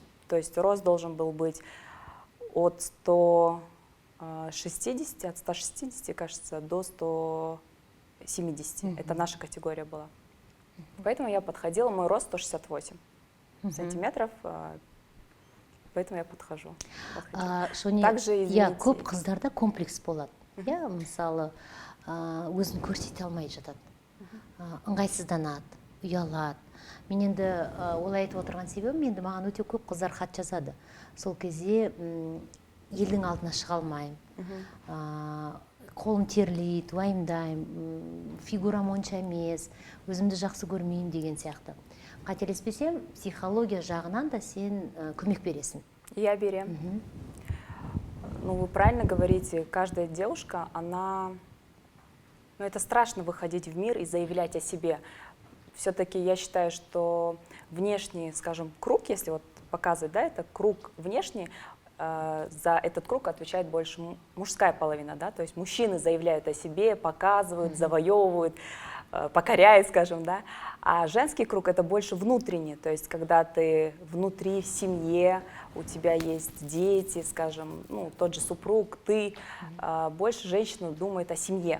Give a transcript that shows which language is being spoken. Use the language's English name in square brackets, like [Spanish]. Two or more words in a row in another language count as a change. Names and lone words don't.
[Russian] То есть рост должен был быть от 160, от 160, кажется, до 170. Это наша категория была. Поэтому я подходила, мой рост 168 сантиметров, поэтому я подхожу. [Kazakh] Шони, [Russian] Также, [Kazakh] иә, көп қыздарда комплекс болады. Иә, мысалы, өзін көрсете алмай жатады, ыңғайсызданады, ұялады. Мен енді олай айтып отырған себебім, енді маған өте көп қыздар хат жазады. Сол кезде елдің алдына шыға алмаймын, қолым терлейді, уайымдаймын, фигурам онша емес, өзімді жақсы көрмеймін деген сияқты. Қателеспесем, психология жағынан да сен көмек бересің. Я берем. [Russian] Ну, вы правильно говорите, каждая девушка, она... Ну, это страшно выходить в мир и заявлять о себе. Все-таки я считаю, что внешний, скажем, круг, если вот показывать, да, это круг внешний, за этот круг отвечает больше мужская половина, да, то есть мужчины заявляют о себе, показывают, завоевывают, покоряют, скажем, да, а женский круг это больше внутренний, то есть когда ты внутри в семье, у тебя есть дети, скажем, ну, тот же супруг, ты, больше женщина думает о семье.